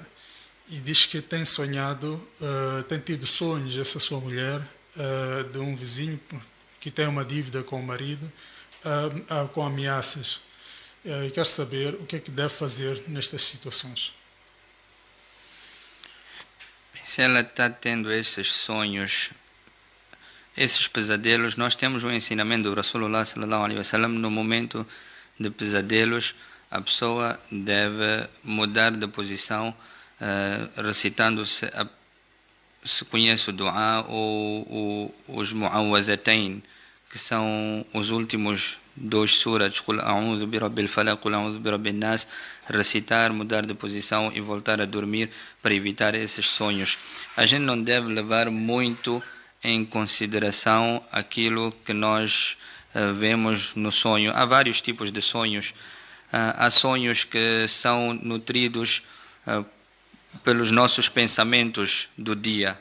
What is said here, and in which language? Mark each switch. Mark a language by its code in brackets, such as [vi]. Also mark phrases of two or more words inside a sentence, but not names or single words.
[pt] E diz que tem sonhado, tem tido sonhos, essa sua mulher, de um vizinho que tem uma dívida com o marido, com ameaças. E quer saber o que é que deve fazer nestas situações. Se ela está tendo esses sonhos, esses pesadelos, nós temos um ensinamento do [ar] رسول الله صلى الله عليه وسلم: [pt] no momento de pesadelos, a pessoa deve mudar de posição, recitando, se conhece o dua ou os mu'awwazatain, que são os últimos 2 surats, [ar] قل أعوذ برب الفلق, قل أعوذ برب الناس, [pt] recitar, mudar de posição e voltar a dormir para evitar esses sonhos. A gente não deve levar muito em consideração aquilo que nós vemos no sonho. Há vários tipos de sonhos. Há sonhos que são nutridos pelos nossos pensamentos do dia.